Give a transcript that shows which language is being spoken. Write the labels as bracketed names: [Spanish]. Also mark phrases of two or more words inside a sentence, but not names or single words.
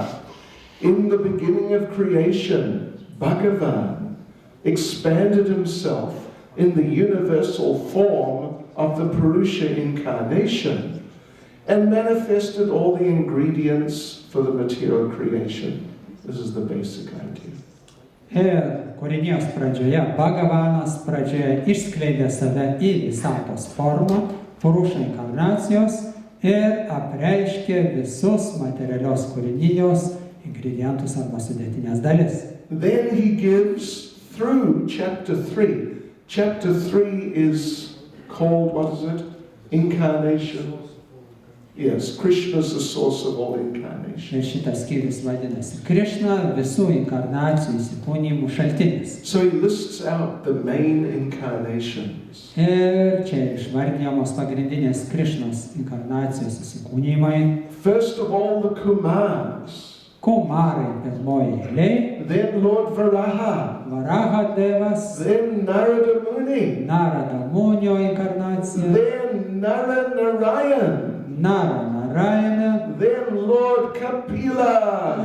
[English] In the beginning of creation, Bhagavan expanded himself in the universal form of the Purusha incarnation and manifested all the ingredients for the material creation. This is the basic idea. [Lithuanian] Ir kūrinijos pradžioje Bhagavanas pradžioje išskleidė save į visatos formą, Purusha inkarnacijos ir apreiškė visus materialios kūrinijos ingredientus arba sudėtinės dalis. [English] Then he gives through chapter 3. Chapter 3 is called, what is it? Incarnation. Yes, Krishna is the source of all incarnation. [Lithuanian] Ir šitas skyrius vadinasi Krishna, visų inkarnacijų įsikūnijimų šaltinis. [English] So he lists out the main incarnations. [Lithuanian] Ir čia išvardijamos pagrindinės Krishnos inkarnacijos įsikūnijimai. [English] First of all, the Kumars. [Lithuanian] Kumarai pirmoji eilė, [English] Then Lord Varaha. [Lithuanian] Varaha devas, [English] Then Narada Muni. [Lithuanian] Narada Munio inkarnacija, [English] Then Narayan. [Lithuanian] Nara Narayana, [English] Then Lord Kapila.